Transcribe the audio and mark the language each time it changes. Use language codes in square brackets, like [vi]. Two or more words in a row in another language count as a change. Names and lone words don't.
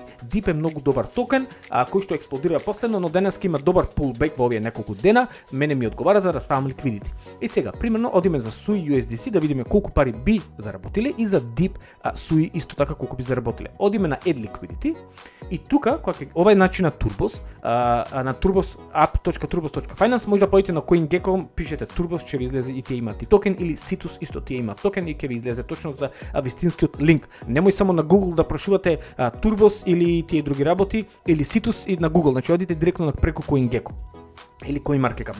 [mk] Deep е многу добар токен, кој што експлодира последно, но денеска има добар pullback во овие неколку дена, мене ми одговара за да ставам liquidity. И сега, примерно, одиме за Sui USDC да видиме колку пари би заработиле и за Deep Sui исто така колку би заработиле. Одиме на [en] Add Liquidity [mk] и тука, ова е начин на Turbos, на Turbos app.turbos.finance, може да поидете на CoinGecko, пишете Turbos, ќе ви излезе и тие имаат и токен, или Citus исто тие имаат токен и ќе ви излезе точно за вистинскиот линк. Немој само на Google да прошувате Turbos или тие други работи, или Citus и на Google, значи одите директно преку CoinGecko или CoinMarketCap.